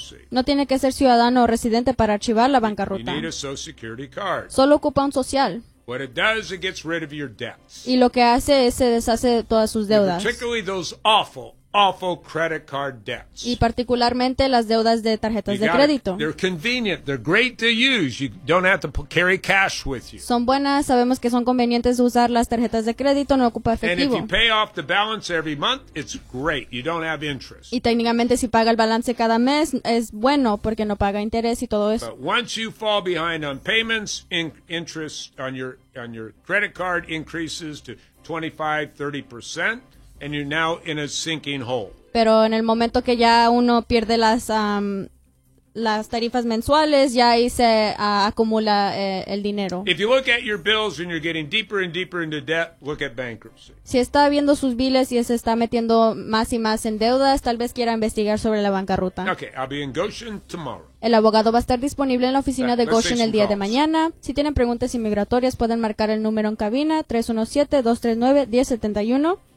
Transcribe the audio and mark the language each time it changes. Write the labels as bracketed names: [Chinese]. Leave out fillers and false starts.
[Spanish] No tiene que ser ciudadano o residente para archivar la bancarrota. [English] You need a Social Security card. [Spanish] Solo ocupa un social. [English] What it does, it gets rid of your debts. [Spanish] Y lo que hace es se deshace de todas sus deudas. [English] Particularly those awful, awful credit card debts. Y particularmente las deudas de tarjetas de crédito. They're convenient. They're great to use. You don't have to carry cash with you. [Spanish] Son buenas. Sabemos que son convenientes usar las tarjetas de crédito. No ocupa efectivo. [English] And if you pay off the balance every month, it's great. You don't have interest. [Spanish] Y técnicamente si paga el balance cada mes, es bueno porque no paga interés y todo eso. [English] But once you fall behind on payments, interest on your credit card increases to 25-30%. And you're now in a sinking hole. [Spanish] Pero en el momento que ya uno pierde las tarifas mensuales, ya ahí se acumula el dinero. [English] If you look at your bills and you're getting deeper and deeper into debt, look at bankruptcy. [Spanish] Si está viendo sus bills y se está metiendo más y más en deudas, tal vez quiera investigar sobre la bancarrota. [English] Okay, I'll be in Goshen tomorrow. [Spanish] El abogado va a estar disponible en la oficina de Goshen el día de mañana. Si tienen preguntas inmigratorias, pueden marcar el número en cabina 317-239-1071.